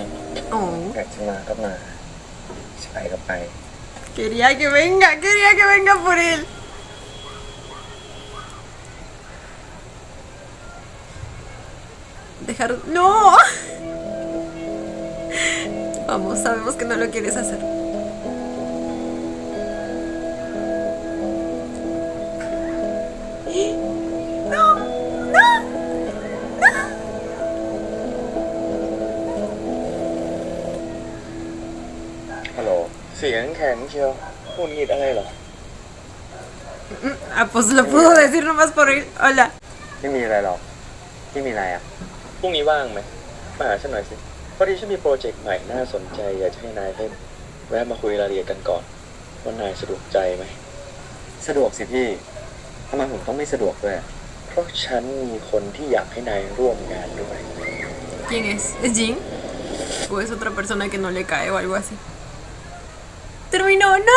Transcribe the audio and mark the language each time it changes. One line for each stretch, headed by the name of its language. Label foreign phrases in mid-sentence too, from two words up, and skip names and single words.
Spanish: Oh,
Thai: อยากจะมาก็มาจะไปก็ไป
Spanish: quería que venga por él. Dejar... ¡No! Vamos, sabemos que no lo quieres hacer. ¡No! ¡No!
Thai: ฮัลโหลเสียงแข็งเชียวพูดงิดอะไรเหรอ
Spanish: Ah, pues lo pudo decir nomás por él. Hola.
Thai: ไม่มีอะไรหรอกที่มีอะไรอ่ะพรุ่งนี้ว่างไหมมาหาฉันหน่อยสิพอดีฉันมีโปรเจกต์ใหม่น่าสนใจอยากจะให้นายแวะมาคุยรายละเอียดกันก่อนว่านายสะดวกใจไหมสะดวกสิพี่ทำไมผมต้องไม่สะดวกด้วยเพราะฉันมีคนที่อยากให้นายร่วมงานด้วย
Spanish: ¿Quién es? ¿Es Jin? ¿O es otra persona que no le cae o algo así? ¡Terminó! ¡No!